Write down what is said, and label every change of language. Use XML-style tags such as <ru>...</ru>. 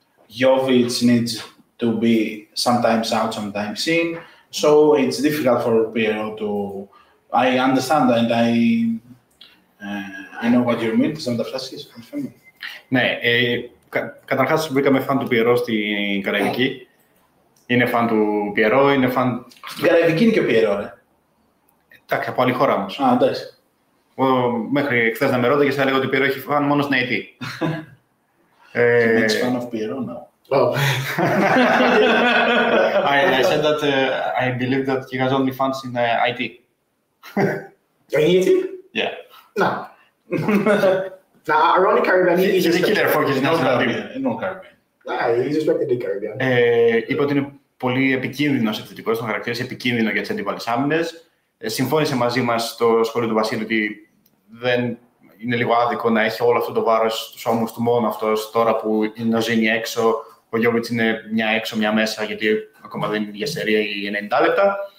<en>Jovic needs to be sometimes out, sometimes in. So it's difficult for Piero to. I understand and I know what you mean.</en> <el>Θες να μεταφράσεις, Φέμι? Ναι, καταρχάς βρήκαμε φαν του Πιερό στην Καραϊβική. Είναι φαν του Πιερό, είναι φαν... Στην Καραϊβική είναι και ο Πιερό, ρε. Εντάξει, από άλλη χώρα όμως. Α, εντάξει. Μέχρι χθες να με ρώταγες θα έλεγα ότι ο Πιερό έχει φαν μόνο στην ΑΕΤ.</el> <en>He makes fun of Piero now. Oh. I said that I believe that he has only fans in IT. In IT? Yeah. No. Nah, around the Caribbean, He's a killer for his national team. No Caribbean. Nah, he's respected the Caribbean.</en> <el>Είπε ότι είναι πολύ επικίνδυνος επιθετικός, τον χαρακτήρισε επικίνδυνο για τις αντίπαλες άμυνες. Συμφώνησε μαζί μας στο σχολείο του Βασίλη ότι δεν είναι λίγο άδικο να έχει όλο αυτό το βάρος στους ώμους του μόνο αυτός, τώρα που είναι ο Ζήνη έξω, ο Γιώβιτς είναι μια έξω, μια μέσα, γιατί ακόμα δεν είναι για σερία ή 90 λεπτά.</el>